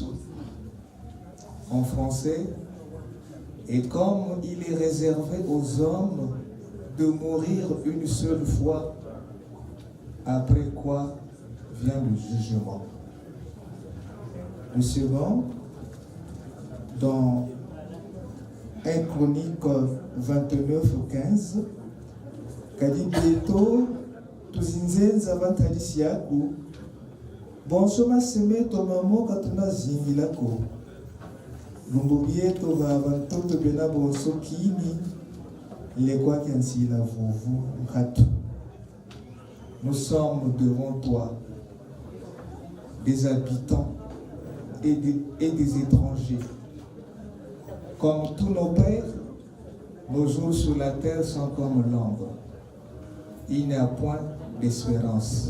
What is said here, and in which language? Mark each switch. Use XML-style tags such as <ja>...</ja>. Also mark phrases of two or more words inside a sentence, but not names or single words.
<fr>En français, et comme il est réservé aux hommes de mourir une seule fois, après quoi vient le jugement. Le second, dans 1 Chronique 29:15,</fr> <kg>kadi bieto tuzinzenza batadisi yako bonsoma seme tomamo katuna zingilako lumbu bieto babantoto bena bonso kini lekwa kiansila vuvu mkatu.</kg> <fr>Nous sommes devant toi des habitants et des étrangers. Comme tous nos pères, nos jours sur la terre sont comme l'ombre. Il n'y a point d'espérance.</fr>